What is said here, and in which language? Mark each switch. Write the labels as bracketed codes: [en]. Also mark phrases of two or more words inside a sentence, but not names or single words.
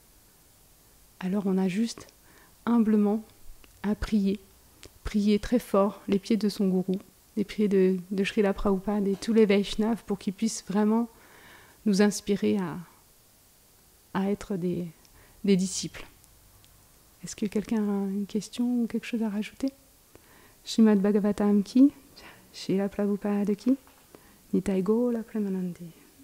[fr] Alors on a juste humblement à prier très fort les pieds de son gourou, les pieds de Srila Prabhupada et tous les Vaishnavas pour qu'ils puissent vraiment nous inspirer à être des disciples. Est-ce que quelqu'un a une question ou quelque chose à rajouter? Srimad Bhagavatam ki, Srila Prabhupada ki, Nitai Gaura Premanande.